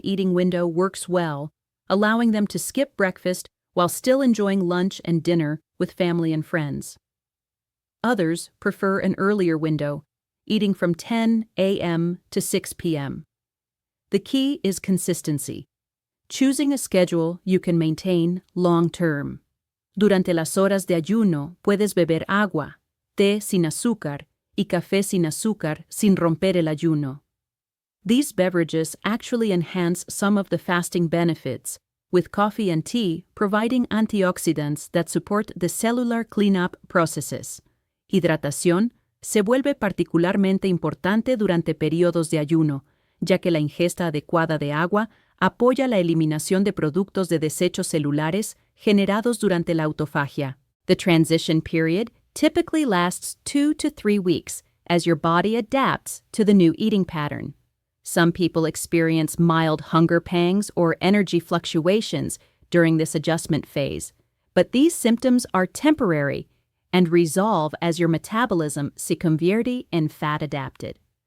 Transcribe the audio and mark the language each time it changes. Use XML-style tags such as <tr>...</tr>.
<en>eating window works well, allowing them to skip breakfast while still enjoying lunch and dinner with family and friends. Others prefer an earlier window, eating from 10 a.m. to 6 p.m. The key is consistency, choosing a schedule you can maintain long-term.</en> <es>Durante las horas de ayuno puedes beber agua, té sin azúcar y café sin azúcar sin romper el ayuno.</es> <en>These beverages actually enhance some of the fasting benefits, with coffee and tea providing antioxidants that support the cellular cleanup processes.</en> <es>Hidratación se vuelve particularmente importante durante periodos de ayuno, ya que la ingesta adecuada de agua apoya la eliminación de productos de desechos celulares generados durante la autofagia.</es> <en>The transition period typically lasts 2 to 3 weeks as your body adapts to the new eating pattern. Some people experience mild hunger pangs or energy fluctuations during this adjustment phase, but these symptoms are temporary and resolve as your metabolism</en> <es>se convierte en</es> <en>fat adapted.</en>